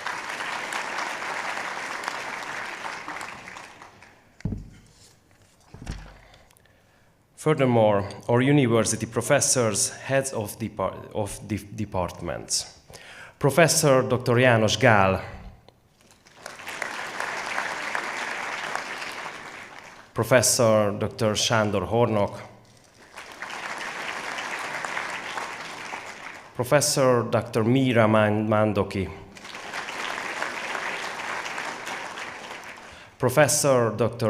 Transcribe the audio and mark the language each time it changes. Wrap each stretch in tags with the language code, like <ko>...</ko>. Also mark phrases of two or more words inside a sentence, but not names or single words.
<en>Furthermore, our university professors, heads of the departments. Professor Dr. János Gál, Professor Dr. Sándor Hornok, Professor Dr. Mira Mandoki, Professor Dr.</en>